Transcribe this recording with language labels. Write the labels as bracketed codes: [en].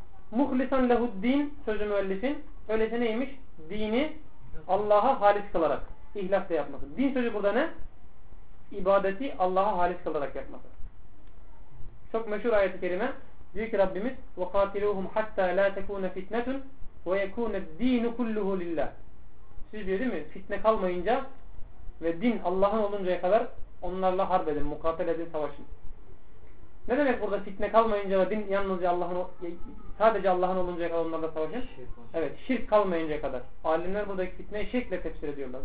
[ar] Muhlisan lehuddin, [tr] sözü müellifin, öylesi neymiş? Dini Allah'a halis kılarak, ihlasla yapması. Din sözü burada ne? İbadeti Allah'a halis kılarak yapması. Çok meşhur ayet-i kerime, diyor ki Rabbimiz [ar] وَقَاتِلُوهُمْ حَتَّى لَا تَكُونَ فِتْنَةٌ وَيَكُونَ الدِّينُ كُلُّهُ لِلّٰهِ. [tr] Siz diyor değil mi? Fitne kalmayınca ve din Allah'ın oluncaya kadar onlarla harp edin, mukatele edin, savaşın. Ne demek burada fitne kalmayınca ve din yalnızca Allah'ın, sadece Allah'ın oluncaya kadar onlarla savaşın? Şirk. Evet, şirk kalmayınca kadar. Alimler buradaki fitneyi şirkle tefsir ediyorlar.